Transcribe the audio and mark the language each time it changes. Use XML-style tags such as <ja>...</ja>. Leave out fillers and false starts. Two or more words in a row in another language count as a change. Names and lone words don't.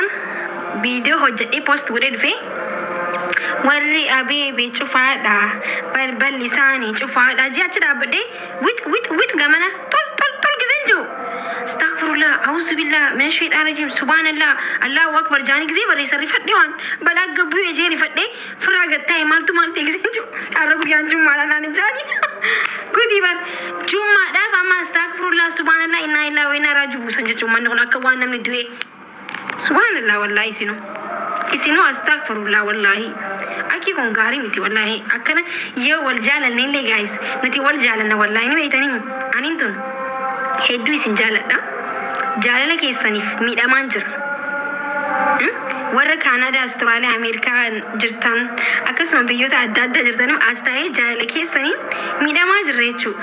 <om>video hojjadhe post godhe dhufe warri abeebe cufaadha balbal lisaanii cufaadha ji'achi dhaabbadhe wit gamana tol gizeen jiru</om> <ar>أستغفر الله أعوذ بالله من الشيطان الرجيم سبحان الله الله أكبر</ar> <om>jaani gizee barreessa rifadhe waan balaa gabbuu ejee rifadhe firaa gattaa'e maaltu gizeen jiru arra guyyaan jummaadha naan jaani gudi bar jummaadhaaf amma</om> <ar>أستغفر الله سبحان الله إنا لله وإنا إليه راجعون</ar> <om>sanjechuun manni kun akka waan namni du'e</om> <ar>سبحان الله والله</ar> <om>isinu</om> <ar>أستغفر الله والله</ar> <om>aki kun gaarii miti wallahi akkana yoo wal jaalanne illee guys nuti wal jaalanna wallahi ni beeytanii anin tun hedduu isin jaaladha jaalala keessaniif miidhamaan jira warra Canada, Australia, America jirtan akkasuma biyyoota adda addaa jirtan as ta'ee jaalala keessanii miidhamaa jirra jechuudha.</om>